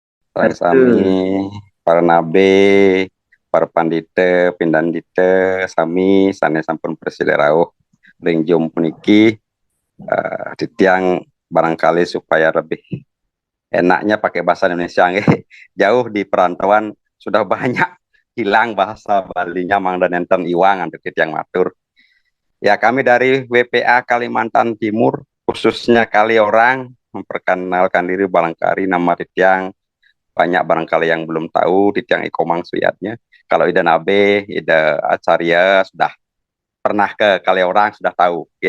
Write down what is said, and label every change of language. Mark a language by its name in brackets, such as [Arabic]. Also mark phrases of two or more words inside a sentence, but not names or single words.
[Balinese] Sareng sami, Aduh, para nabe, para pandite, pindandite, sami sanes sampun presile rawuh ring jum puniki titiang [Indonesian] barangkali supaya lebih enaknya pakai bahasa Indonesia nggih. Jauh di perantauan sudah banyak hilang bahasa Balinya mang dan [Balinese] enten iwang [Indonesian] untuk [Balinese] titiang matur. [Indonesian] Ya kami dari WPA Kalimantan Timur khususnya kali orang memperkenalkan diri barangkali nama titiang banyak barangkali yang belum tahu di tiang Ikomang Suyatnya. Kalau Ida Nabe, Ida Acarya sudah pernah ke Kaliorang sudah tahu. Oke.